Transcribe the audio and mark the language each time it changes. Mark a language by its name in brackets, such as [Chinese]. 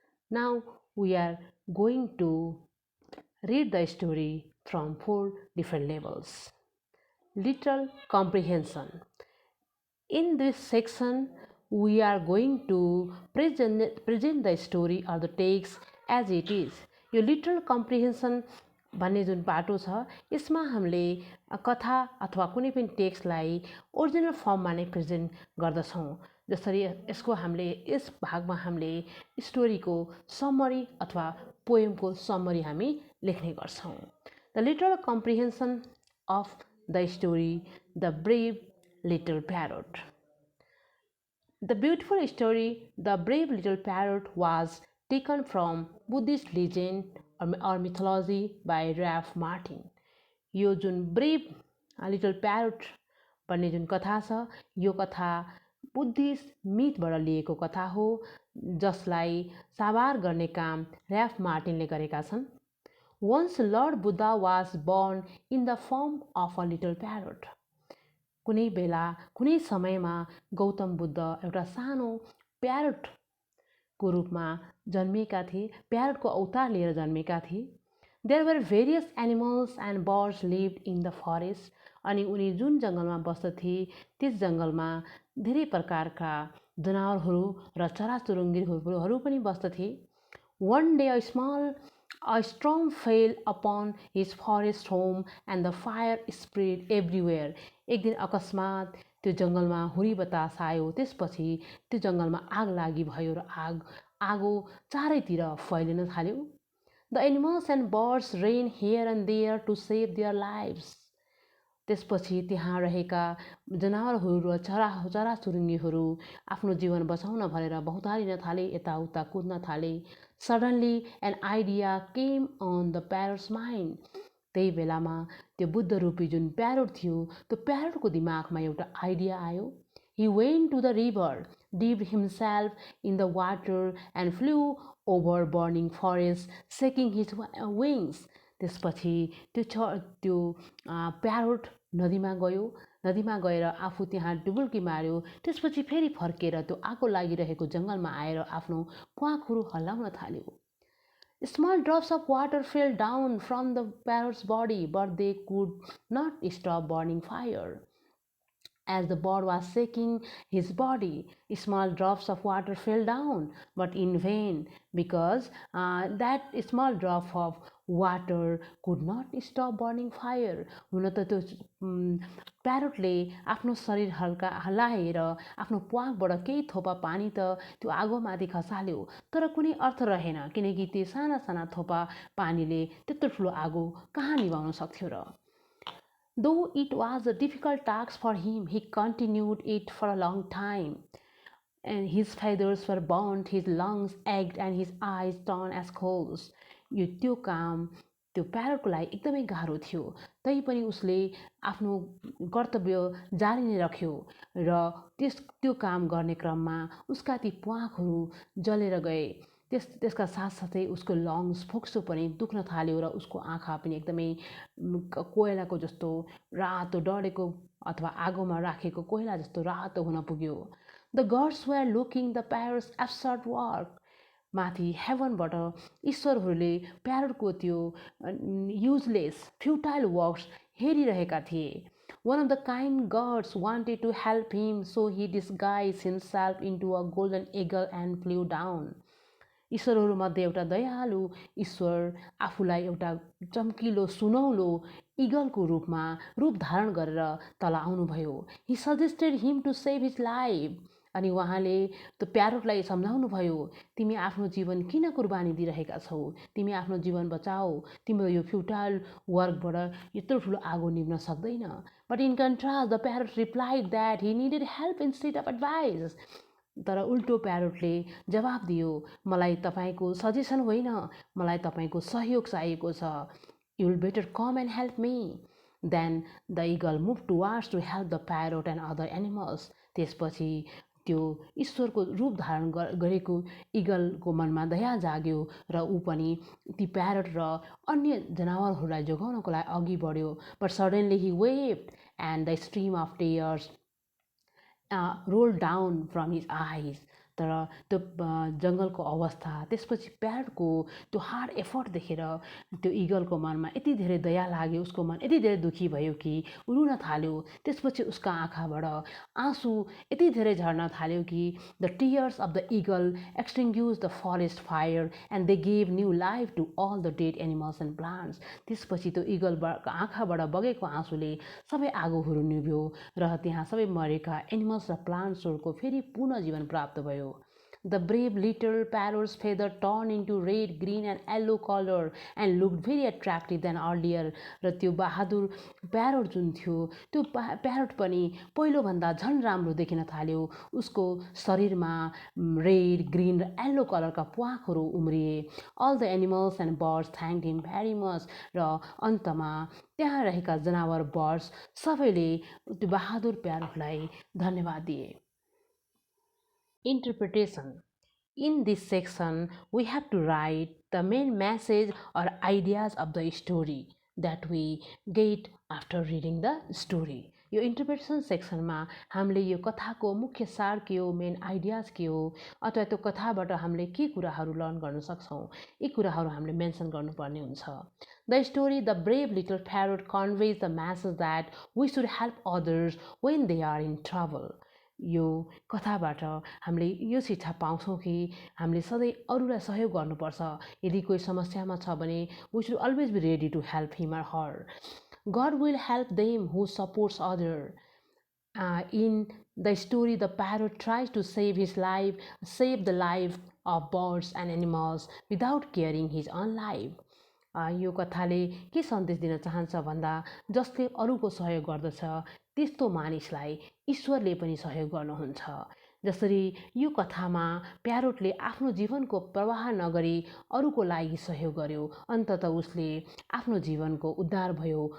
[English] Now we are going to read the story from 4 different levels. Literal comprehension. In this section, we are going to present the story or the text as it is. [Nepali] यो literal comprehension भन्ने जुन पाटो छ यसमा हामीले कथा अथवा कुनै पनि टेक्स्टलाई ओरिजिनल फर्ममा नै प्रेजेन्ट गर्दछौँ। जसरी यसको हामीले यस भागमा हामीले स्टोरीको समरी अथवा पोएमको समरी हामी लेख्ने गर्छौँ। [English] The literal comprehension of the story the brave little parrot. The beautiful story, The Brave Little Parrot, was taken from Buddhist legend or mythology by Ralph Martin. [Nepali] यो जुन ब्रेभ लिटल प्यारोट भन्ने जुन कथा छ यो कथा बुद्धिस्ट मिथबाट लिएको कथा हो जसलाई साकार गर्ने काम र्याल्फ मार्टिनले गरेका छन्। [English] Once Lord Buddha was born in the form of a little parrot. [Nepali] कुनै बेला कुनै समयमा गौतम बुद्ध एउटा सानो प्यारोटको रूपमा जन्मिएका थिए, प्यारोटको अवतार लिएर जन्मेका थिए। [English] There were various animals and birds lived in the forest. [Nepali] अनि उनी जुन जङ्गलमा बस्दथे त्यस जङ्गलमा धेरै प्रकारका जनावरहरू र चराचुरुङ्गीहरू पनि बस्दथे। [English] One day a storm fell upon his forest home and the fire spread everywhere. [Nepali] एक दिन अकस्मात त्यो जङ्गलमा हुरी बतास आयो, त्यसपछि त्यो जङ्गलमा आग लागि भयो र आगो चारैतिर फैलिन थाल्यो। [English] The animals and birds ran here and there to save their lives. [Nepali] त्यसपछि त्यहाँ रहेका जनावरहरू र चराचुरुङ्गीहरू आफ्नो जीवन बचाउन भनेर बहुतारिन थाले, यताउता कुद्न थाले। [English] Suddenly an idea came on the parrot's mind. [Nepali] त्यही बेलामा त्यो बुद्ध रूपी जुन प्यारोट थियो त्यो प्यारोटको दिमागमा एउटा आइडिया आयो। [English] He went to the river, dipped himself in the water and flew over burning forest, shaking his wings. [Nepali] त्यसपछि त्यो प्यारोट नदीमा गयो, नदीमा गएर आफू त्यहाँ डुबुल्की मार्यो। त्यसपछि फेरि फर्केर त्यो आगो लागिरहेको जङ्गलमा आएर आफ्नो प्वाँखहरू हल्लाउन थाल्यो। [English] Small drops of water fell down from the parrot's body, but they could not stop burning fire. As the bird was shaking his body, small drops of water fell down, but in vain, because that small drop of water could not stop burning fire. [Nepali] हुन त त्यो प्यारोटले आफ्नो शरीर हल्लाएर आफ्नो प्वाँखबाट केही थोपा पानी त त्यो आगोमाथि खसाल्यो, तर कुनै अर्थ रहेन किनकि त्यो साना साना थोपा पानीले त्यत्रो ठुलो आगो कहाँ निभाउन सक्थ्यो र। [English] Though it was a difficult task for him, he continued it for a long time. And his feathers were burnt, his lungs ached, and his eyes turned as coals. [Nepali] त्यो काम त्यो प्यारोटको लागि एकदमै गाह्रो थियो, तैपनि उसले आफ्नो कर्तव्य जारी नै राख्यो र त्यो काम गर्ने क्रममा उसका ती प्वाखहरू जलेर गए। त्यसका साथसाथै उसको लङ्स फोक्सो पनि दुख्न थाल्यो र उसको आँखा पनि एकदमै कोइलाको जस्तो रातो डढेको अथवा आगोमा राखेको कोइला जस्तो रातो हुन पुग्यो। [English] The gods were looking the parrot's absurd work. [Nepali] माथि हेभनबाट ईश्वरहरूले प्यारोटको त्यो युजलेस फ्युटाइल वर्क्स हेरिरहेका थिए। [English] One of the kind gods wanted to help him, so he disguised himself into a golden eagle and flew down. [Nepali] ईश्वरहरूमध्ये एउटा दयालु ईश्वर आफूलाई एउटा चम्किलो सुनौलो इगलको रूप धारण गरेर तल आउनुभयो। [English] He suggested him to save his life. [Nepali] अनि उहाँले त्यो प्यारोटलाई सम्झाउनुभयो, तिमी आफ्नो जीवन किन कुर्बानी दिइरहेका छौ, तिमी आफ्नो जीवन बचाऊ, तिम्रो यो फ्युटाइल वर्कबाट यत्रो ठुलो आगो निभ्न सक्दैन। [English] But in contrast the parrot replied that he needed help instead of advice. [Nepali] तर उल्टो प्यारोटले जवाब दियो, मलाई तपाईँको सजेसन होइन, मलाई तपाईँको सहयोग चाहिएको छ। [English] You will better come and help me. Then the eagle move towards to help the parrot and other animals. [Nepali] त्यसपछि त्यो ईश्वरको रूप धारण गरेको इगलको मनमा दया जाग्यो र ऊ पनि ती प्यारोट र अन्य जनावरहरूलाई जोगाउनको लागि अघि बढ्यो। [English] But suddenly he wept and the stream of tears roll down from his eyes. [Nepali] तर त्यो जङ्गलको अवस्था त्यसपछि प्यारोटको त्यो हार्ड एफर्ट देखेर त्यो इगलको मनमा यति धेरै दया लाग्यो, उसको मन यति धेरै दुखी भयो कि ऊ रुन थाल्यो। त्यसपछि उसका आँखाबाट आँसु यति धेरै झर्न थाल्यो कि [English] The tears of the eagle extinguish the forest fire and they gave new life to all the dead animals and plants. [Nepali] त्यसपछि त्यो इगलको आँखाबाट बगेको आँसुले सबै आगोहरू निभ्यो र त्यहाँ सबै मरेका एनिमल्स र प्लान्ट्सहरूको फेरि पुनः जीवन प्राप्त भयो। [English] The brave little parrot's feather turned into red, green and yellow color and looked very attractive than earlier. [Nepali] र त्यो बहादुर प्यारोट जुन थियो त्यो प्यारोट पनि पहिलोभन्दा झन् राम्रो देखिन थाल्यो। उसको शरीरमा रेड, ग्रीन र yellow कलरका प्वाखहरू उम्रिए। [English] All the animals and birds thanked him very much. [Nepali] र अन्तमा त्यहाँ रहेका जनावर बर्ड्स सबैले त्यो बहादुर प्यारोटलाई धन्यवाद दिए। [English] Interpretation. In this section, we have to write the main message or ideas of the story that we get after reading the story. [Nepali] यो इन्टरप्रिटेसन सेक्सनमा हामीले यो कथाको मुख्य सार के हो, मेन आइडियाज के हो, अथवा त्यो कथाबाट हामीले के कुराहरू लर्न गर्न सक्छौँ, यी कुराहरू हामीले मेन्सन गर्नुपर्ने हुन्छ। [English] The story The Brave Little Parrot conveys the message that we should help others when they are in trouble. [Nepali] यो कथाबाट हामीले यो शिक्षा पाउँछौँ कि हामीले सधैँ अरूलाई सहयोग गर्नुपर्छ। यदि कोही समस्यामा छ भने [English] we should always be ready to help him or her. God will help them who supports other. In the story, the parrot tries to save the life of birds and animals without caring his own life. [Nepali] यो कथाले के सन्देश दिन चाहन्छ भन्दा जसले अरूको सहयोग गर्दछ त्यस्तो मानिसलाई ईश्वरले पनि सहयोग गर्नुहुन्छ। जसरी यो कथामा प्यारोटले आफ्नो जीवनको प्रवाह नगरी अरूको लागि सहयोग गर्यो, अन्ततः उसले आफ्नो जीवनको उद्धार भयो।